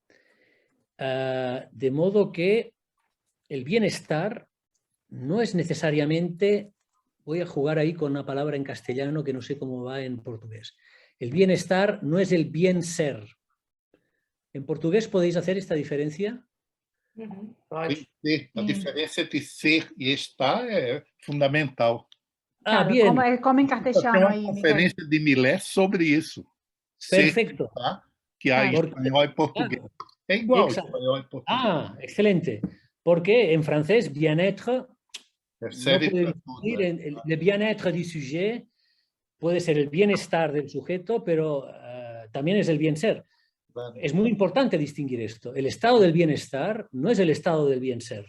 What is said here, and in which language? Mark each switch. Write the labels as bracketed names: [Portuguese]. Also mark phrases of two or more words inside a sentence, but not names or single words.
[Spanish] De modo que el bienestar no es necesariamente, voy a jugar ahí con una palabra en castellano que no sé cómo va en portugués. El bienestar no es el bien ser. ¿En portugués podéis hacer esta diferencia? [Portuguese] A diferença entre ser e estar é fundamental. [Spanish] Claro, bien. como en castellano [Portuguese] Tem uma conferência de Millet sobre isso. [Spanish] Perfecto. [Portuguese] Ser, tá? Que há em espanhol e português. [Spanish] Claro. [Portuguese] É igual [Spanish] Exacto. [Portuguese] espanhol e portugués. [Spanish] Excelente. Porque en francés, bien-être, [Portuguese] Serve [Spanish] no puede [Portuguese] para tudo. [Spanish] decir, el [French] bien-être du sujet [Spanish] puede ser el bienestar del sujeto, pero también es el bien ser. Claro. Es muy importante distinguir esto. El estado del bienestar no es el estado del bien ser.